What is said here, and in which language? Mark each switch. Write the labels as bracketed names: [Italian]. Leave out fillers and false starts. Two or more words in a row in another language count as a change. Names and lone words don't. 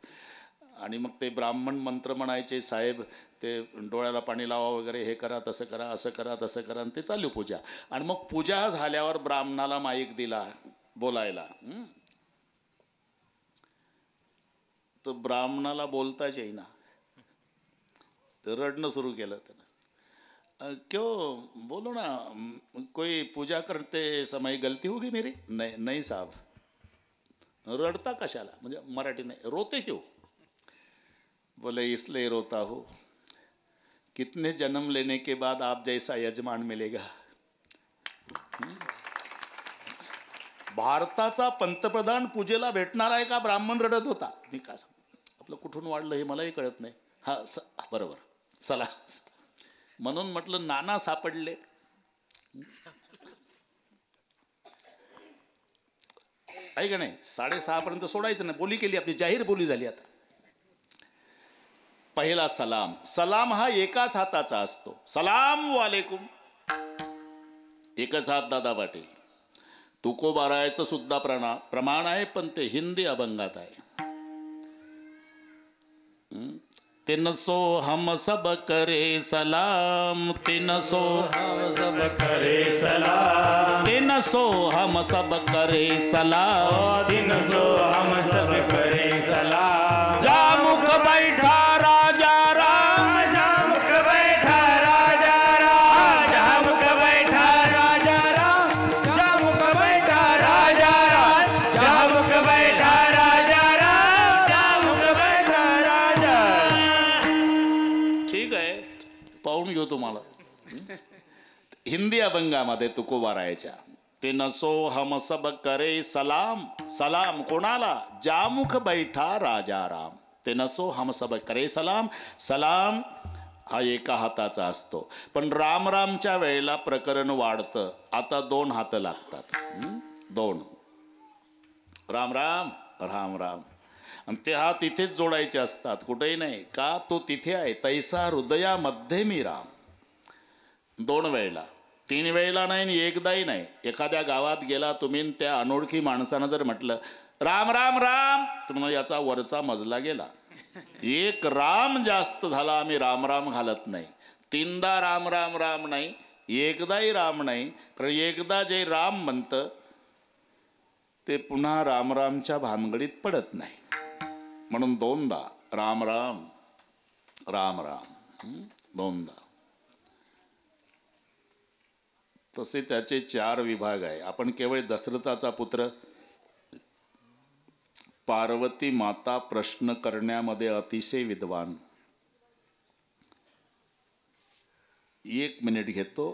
[Marathi] आणि मग ते ब्राह्मण मंत्र म्हणायचे, साहेब ते डोळ्याला पाणी लावा वगैरे, हे करा तसं करा, असं करा तसं करा, आणि ते चालू पूजा. आणि मग पूजा झाल्यावर ब्राह्मणाला माईक दिला बोलायला. तर ब्राह्मणाला बोलताच येईना, तर रडणं सुरू केलं त्यानं. [Hindi] क्यों, बोलो ना, कोई पूजा करते समय गलती होगी मेरी. नहीं साहब. [Marathi] रडता कशाला, म्हणजे मराठी नाही, [Hindi] रोते क्यों. बोले इसलिए रोता हो, कितने जन्म लेने के बाद आप जैसा यजमान मिलेगा. [Marathi] भारताचा पंतप्रधान पूजेला भेटणार आहे का, ब्राह्मण रडत होता. मी का सांग, आपलं कुठून वाढलं हे मलाही कळत नाही. हा बरोबर, चला. म्हणून म्हटलं नाना सापडले. आहे का नाही. 6:30 पर्यंत सोडायचं नाही. बोली केली आपली, जाहीर बोली झाली. आता पहिला सलाम. सलाम हा एकाच हाताचा असतो. [Arabic] سلام عليكم, [Marathi] एकच हात दादा पाटील. तुकोबारायचं सुद्धा प्रमाण आहे, पण ते हिंदी अभंगात आहे. [Hindi] 300 हम सब करे सलाम, 300 हम सब करे सलाम, 300 हम सब करे सलाम, 300 हम सब करे सलाम. जा मुख बैठा राजा राम, जा मुख बैठा राजा राम, जा मुख बैठा राजा राम, जा मुख बैठा राजा राम, जा मुख बैठा राजा राम, जा मुख बैठा राजा. [Marathi] ठीक आहे, पाहून घेऊ तुम्हाला. हिंदी अभंगामध्ये तुकोबारायच्या 300 [Hindi] हम सब करे सलाम. [Marathi] सलाम कोणाला, [Hindi] जामुख बैठा राजा राम. 300 हम सब करे सलाम. [Marathi] सलाम हा एका हाताचा असतो, पण राम रामच्या वेळेला प्रकरण वाढतं. आता 2 हात लागतात. 2. राम राम राम राम. आणि ते हात तिथेच जोडायचे असतात, कुठेही नाही. का? तो तिथे आहे. तैसा हृदयामध्ये मी राम. 2 वेळेला, 3 वेळेला नाही आणि एकदाही नाही. एखाद्या गावात गेला तुम्ही, त्या अनोळखी माणसानं जर म्हटलं राम राम राम, तुम्हाला याचा वरचा मजला गेला. एक राम जास्त झाला, आम्ही राम राम घालत नाही. 3दा राम राम राम नाही, एकदाही राम नाही. कारण एकदा जे राम म्हणतं ते पुन्हा रामरामच्या भानगडीत पडत नाही. म्हणून 2दा राम राम राम राम, 2दा. तसे त्याचे 4 विभाग आहे. आपण केवळ दशरथाचा पुत्र. पार्वती माता प्रश्न करण्यामध्ये अतिशय विद्वान. 1 मिनिट घेतो.